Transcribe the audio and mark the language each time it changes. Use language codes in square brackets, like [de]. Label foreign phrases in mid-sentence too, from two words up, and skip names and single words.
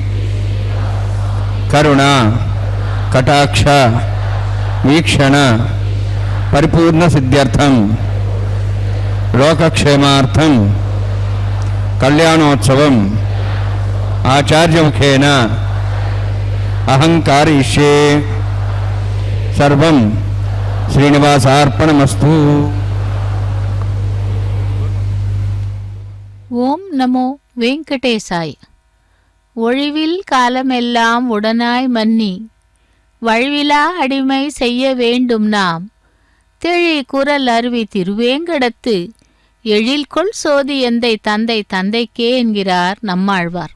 [sa] करुणा कटाक्ष वीक्षण परिपूर्ण सिद्ध्यर्थम लोकक्षेमार्थम कल्याणोत्सवम आचार्यमुखेन अहं कारयिष्ये सर्वं श्रीनिवासार्पणमस्तु। ॐ नमो वेङ्कटेशाय. [ta] ஒழிவில் காலமெல்லாம் உடனாய் மன்னி வழிவிலா அடிமை செய்ய வேண்டும் நாம் தெழி குரல் அருவி திருவேங்கடத்து எழில்கொள் சோதி எந்தை தந்தை தந்தைக்கே என்கிறார் நம்மாழ்வார்.